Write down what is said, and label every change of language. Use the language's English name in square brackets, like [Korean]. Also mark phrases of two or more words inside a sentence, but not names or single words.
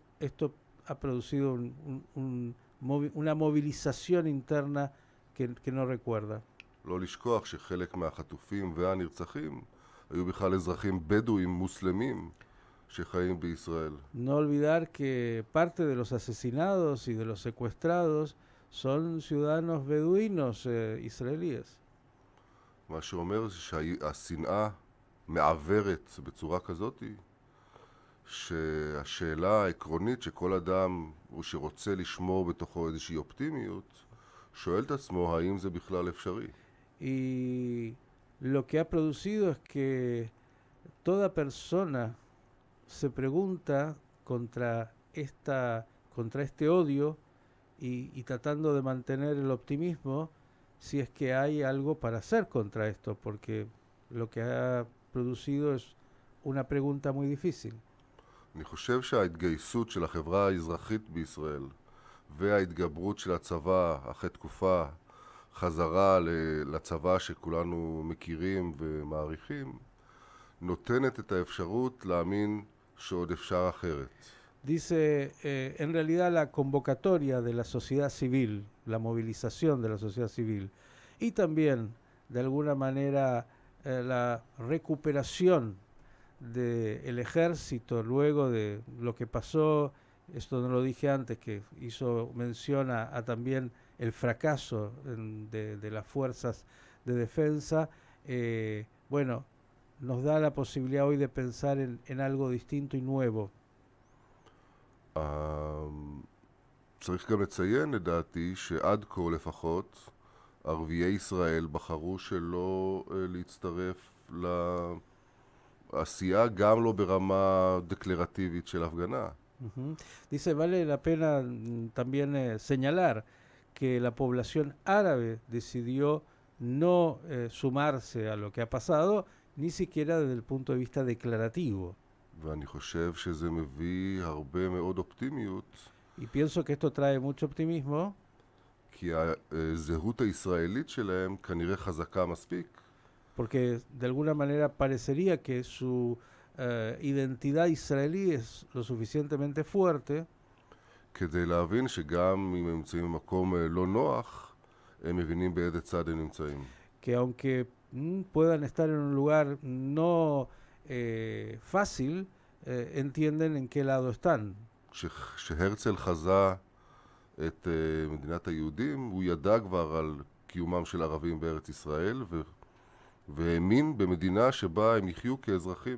[Spanish] Esto ha producido una movilización interna que no recuerda. [Hebrew] לא לשכוח שחלק מהחטופים והנרצחים היו בכלל אזרחים בדואים מוסלמים שחיים בישראל. [Spanish] No olvidar que parte de los asesinados y de los secuestrados son ciudadanos beduinos israelíes. [Hebrew] מה שאומר שהשנאה מעברת בצורה כזאת, שהשאלה העקרונית שכל אדם הוא שרוצה לשמור בתוכו איזושהי אופטימיות, שואל את עצמו האם זה בכלל אפשרי. [Spanish] Y lo que ha producido es que toda persona se pregunta contra este odio y tratando de mantener el optimismo si es que hay algo para hacer contra esto, porque lo que ha producido es una pregunta muy difícil. [Hebrew] אני חושב שההתגייסות של החברה האזרחית בישראל וההתגברות של הצבא אחרי תקופה חזרה לצבא שכולנו מכירים ומעריכים נותנת את האפשרות להאמין שעוד אפשר אחרת. [Spanish] Dice, en realidad la convocatoria de la sociedad civil, la movilización de la sociedad civil y también de alguna manera la recuperación del ejército luego de lo que pasó, esto no lo dije antes, que hizo mención a también el fracaso de las fuerzas de defensa, bueno, nos da la posibilidad hoy de pensar en algo distinto y nuevo. [Hebrew] צריך גם לציין לדעתי שעד כה לפחות ערביי ישראל בחרו שלא להצטרף לעשייה, גם לא ברמה דקלרטיבית של הפגנה. [Spanish] Dice, vale la pena también señalar que la población árabe decidió no sumarse a lo que ha pasado, ni siquiera desde el punto de vista declarativo. [Hebrew] ואני חושב שזה מביא הרבה מאוד אופטימיות. [Spanish] Y pienso que esto trae mucho optimismo. [Hebrew] כי הזהות הישראלית שלהם כנראה חזקה מספיק. [Spanish] Porque de alguna manera parecería que su identidad israelí es lo suficientemente fuerte. [Hebrew] כדי להבין שגם אם הם נמצאים במקום לא נוח, הם מבינים באיזה צד הם נמצאים. [Spanish] Que aunque puedan estar en un lugar no fácil, entienden en qué lado están. [Hebrew] כשהרצל חזה את מדינת היהודים, הוא ידע כבר על קיומם של ערבים בארץ ישראל, והאמין במדינה שבה הם יחיו כאזרחים.